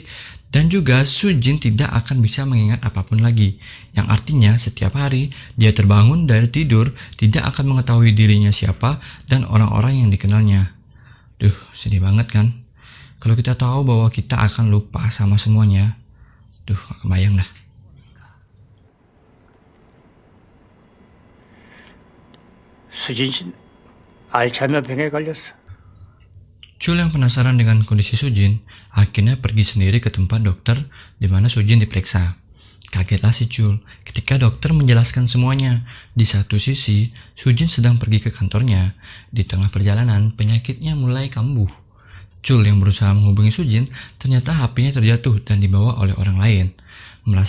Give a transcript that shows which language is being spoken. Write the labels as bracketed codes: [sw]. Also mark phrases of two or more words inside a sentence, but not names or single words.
[id] Dan juga Sujin tidak akan bisa mengingat apapun lagi. Yang artinya setiap hari dia terbangun dari tidur tidak akan mengetahui dirinya siapa dan orang-orang yang dikenalnya. Duh, sedih banget kan? Kalau kita tahu bahwa kita akan lupa sama semuanya, duh, gak kebayang dah. [ko] 수진 씨는 알츠하이머병에 걸렸어. [id] Chul yang penasaran dengan kondisi Sujin, akhirnya pergi sendiri ke tempat dokter di mana Sujin diperiksa. Kagetlah si Chul ketika dokter menjelaskan semuanya. Di satu sisi, Sujin sedang pergi ke kantornya. Di tengah perjalanan, penyakitnya mulai kambuh. Chul yang berusaha menghubungi Sujin, ternyata HP-nya terjatuh dan dibawa oleh orang lain.